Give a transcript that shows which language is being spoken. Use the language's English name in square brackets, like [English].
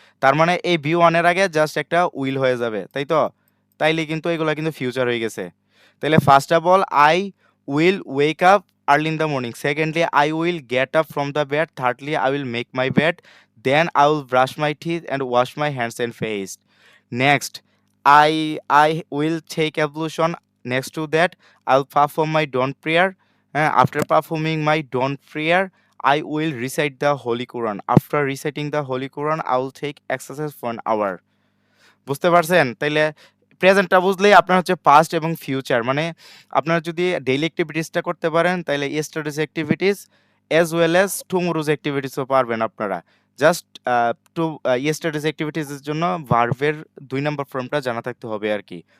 [Bangla] তার মানে এই বি ওয়ানের আগে জাস্ট একটা উইল হয়ে যাবে, তাই তো? তাইলে কিন্তু এগুলা কিন্তু ফিউচার হয়ে গেছে। [English] তাহলে first of all I will wake up early in the morning, secondly I will get up from the bed, thirdly I will make my bed, then I will brush my teeth and wash my hands and face. Next I will take ablution. Next to that, I'll perform my dawn prayer. After performing my dawn prayer, I will recite the Holy Quran. After reciting the Holy Quran, I will take exercise for an hour. [Bangla] বুঝতে পারছেন? তাইলে প্রেজেন্টটা বুঝলেই আপনার হচ্ছে past এবং future, মানে আপনারা যদি ডেইলি অ্যাক্টিভিটিসটা করতে পারেন, তাইলে ইয়েস্টারডেজ activities as well as tomorrow's অ্যাক্টিভিটিসও পারবেন আপনারা। জাস্ট ইয়েস্টারডেজ অ্যাক্টিভিটিসের জন্য ভার্বের ২ নাম্বার ফর্মটা জানা থাকতে হবে আরকি।